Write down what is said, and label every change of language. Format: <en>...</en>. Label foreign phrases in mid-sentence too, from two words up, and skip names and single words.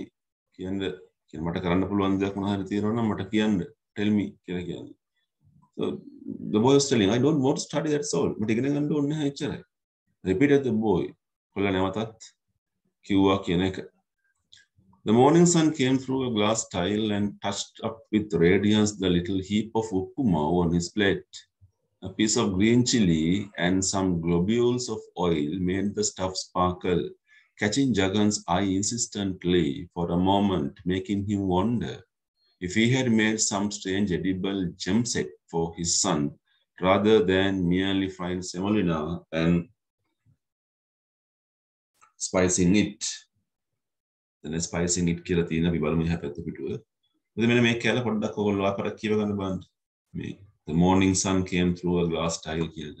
<si>මට කරන්න පුළුවන් දෙයක් මොනවා හරි තියෙනවා නම් මට කියන්න,</si> <en>tell me</en> <si>කියලා කියන්නේ.</si> <en>So the boy was telling, I don't want to study, that's all.</en> <si>මට ඉගෙන ගන්න ඕනේ නැහැ එච්චරයි.</si> <en>Repeated the boy.</en> <si>කොල්ලා නැවතත් කිව්වා කියන එක.</si> <en>The morning sun came through a glass tile and touched up with radiance the little heap of uppuma on his plate. A piece of green chili and some globules of oil made the stuff sparkle, catching Jagan's eye insistently for a moment, making him wonder if he had made some strange edible gem set for his son, rather than merely fried semolina and spicing it. Then spicing it</en> <si>කියලා තියෙන අපි බලමු එහා පැත්ත පිටුව. ඉතින් මෙන්න මේ කැල පොඩ්ඩක් ඔයගොල්ලෝ ආපරක් කියව ගන්න බලන්න. මේ</si> <en>the morning sun came through a glass tile</en> <si>කියලා.</si>